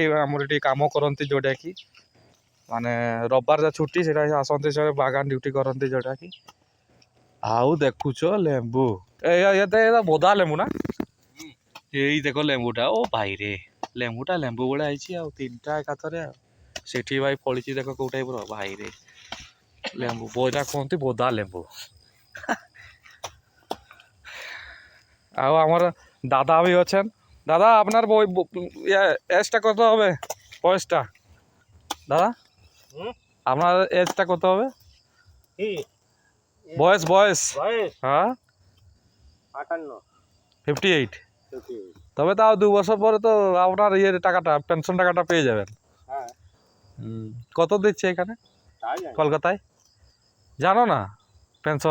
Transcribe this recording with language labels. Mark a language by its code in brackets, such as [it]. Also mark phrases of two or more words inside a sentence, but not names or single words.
[or] ଆମର ଏଠି କାମ କରନ୍ତି ଯେଉଁଟାକି ମାନେ ରବିବାର ଯା ଛୁଟି ସେଇଟା ଆସନ୍ତି ସେ ବାଗାନ ଡ୍ୟୁଟି କରନ୍ତି ଯେଉଁଟାକି ଆଉ ଦେଖୁଛ ଲେମ୍ବୁ ଏ ବୋଦା ଲେମ୍ବୁ ନା ଏଇ ଦେଖ ଲେମ୍ବୁଟା ଓ ଭାଇରେ ଲେମ୍ବୁଟା ଲେମ୍ବୁ ଭଳିଆ ହେଇଛି ଆଉ ତିନିଟା ଏକାଥରେ ଆଉ ସେଠି ଭାଇ ଫଳିଛି ଦେଖ କୋଉ ଟାଇପର ଭାଇରେ ଲେମ୍ବୁ ବୋଇଟା କୁହନ୍ତି ବୋଦା ଲେମ୍ବୁ [bn] ଆଉ আমার দাদা भी আছেন দাদা আপনার এজটা কত হবে বয়সটা দাদা আপনার এজটা কত হবে বয়স বয়স হ্যাঁ 58 তবে তাও 2 বছর পরে তো আপনার ইয়ের টাকাটা পেনশন টাকাটা পেয়ে যাবেন কত দিচ্ছে এখানে কলকাতায় জানো না পেনশন